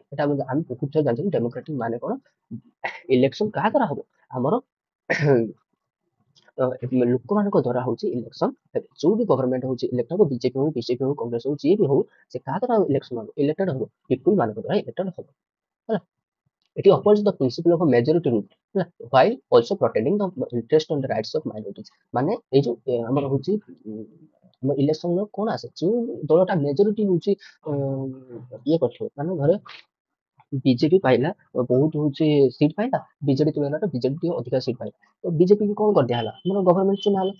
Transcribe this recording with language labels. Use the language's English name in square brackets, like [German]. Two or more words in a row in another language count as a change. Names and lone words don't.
[Odia] ଏଟା ଆମେ ବହୁତ ଥର ଜାଣିଛୁ ଡେମୋକ୍ରେଟିକ ମାନେ କଣ, ଇଲେକ୍ସନ କାହା ଦ୍ୱାରା ହବ, ଆମର ଲୋକମାନଙ୍କ ଦ୍ୱାରା ହଉଛି ଇଲେକ୍ସନ ହେବେ। ଯୋଉ ବି ଗଭର୍ଣ୍ଣମେଣ୍ଟ ହଉଛି ଇଲେକ୍ଟ ହବ, ବିଜେପି ହଉ ବିଜେପି ହଉ କଂଗ୍ରେସ ହଉ ଯିଏ ବି ହଉ, ସେ କାହା ଦ୍ୱାରା ଇଲେକ୍ସନ ହବ ଇଲେକ୍ଟେଡ ହବ, ପିପୁଲ ମାନଙ୍କ ଦ୍ୱାରା ଇଲେକ୍ଟେଡ ହବ। ହେଲା, [English] it opposes the principle of a majority rule, ହେଲା, while also protecting the interest and the rights of minorities। [Odia] ମାନେ ଏଇ ଯୋଉ ଆମର ହଉଛି ଆମ ଇଲେକ୍ସନ କଣ ଆସେ, ଯୋଉ ଦଳଟା ମେଜରିଟି ହଉଛି ଇଏ କରିଥିବ, ମାନେ ଧରେ ବିଜେପି ପାଇଲା ବହୁତ ହଉଛି ସିଟ୍ ପାଇଲା, ବିଜେଡି ତୁଳନାରେ ବିଜେଡି ଟିକେ ଅଧିକା ସିଟ୍ ପାଇଲା, ତ ବିଜେପି କି କଣ କରିଦିଆ ହେଲା ଆମର ଗଭର୍ଣ୍ଣମେଣ୍ଟ ଚୁନା ହେଲା।